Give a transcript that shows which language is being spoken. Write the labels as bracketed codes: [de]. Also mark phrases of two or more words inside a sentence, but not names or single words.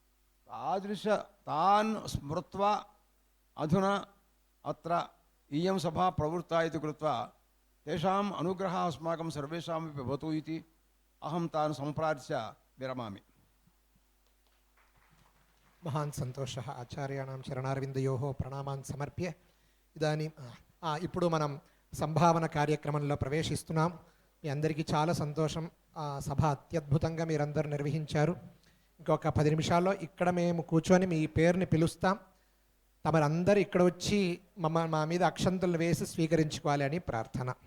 [sa] तान् स्मृत्वा अधुना अत्र इयं सभा प्रवृत्ता इति कृत्वा तेषाम् अनुग्रहः अस्माकं सर्वेषामपि भवतु इति अहं तान् सम्प्रार्थ्य विरमामि। महान् सन्तोषः। आचार्याणां चरणारविन्दयोः प्रणामान् समर्प्य इदानीं [te] ఇప్పుడు మనం సంభావన కార్యక్రమంలో ప్రవేశిస్తున్నాం. మీ అందరికీ చాలా సంతోషం. సభ అత్యద్భుతంగా మీరందరూ నిర్వహించారు. ఇంకొక 10 నిమిషాల్లో ఇక్కడ మేము కూర్చొని మీ పేరుని పిలుస్తాం. తమరందరూ ఇక్కడ వచ్చి మా మీద అక్షంతలు వేసి స్వీకరించుకోవాలి అని ప్రార్థన.